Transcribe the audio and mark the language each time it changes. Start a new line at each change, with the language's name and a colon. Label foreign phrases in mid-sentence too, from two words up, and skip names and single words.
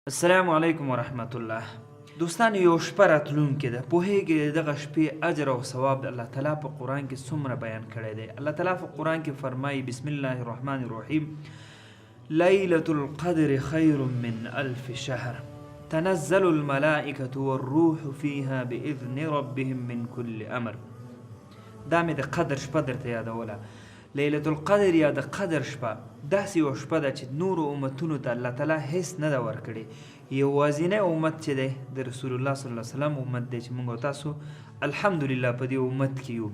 Arabic: السلام علیکم ورحمت الله.
Pashto: دوستان، یو شپه راتلونکې ده، پوهېږې دغه شپې اجر او ثواب د
Arabic: الله تعالی
Pashto: په قرآن کې څومره بیان کړی دی.
Arabic: الله تعالی
Pashto: په قرآن کې فرمایي
Arabic: بسم الله الرحمن الرحیم لیلة القدر خیر من الف شهر تنزل الملائکة والروح فیها بإذن ربهم من کل امر.
Pashto: دا مې د قدر شپه درته یادوله.
Arabic: لیلة القدر
Pashto: یا د قدر شپه داسې یوه شپه ده چې نورو امتونو ته
Arabic: الله تعالی
Pashto: هیڅ نه ده ورکړې. یوازینی امت چې دی د
Arabic: رسول الله صلی الله علیه وسلم
Pashto: امت دی چې موږ او تاسو الحمدلله په دې امت کې یو.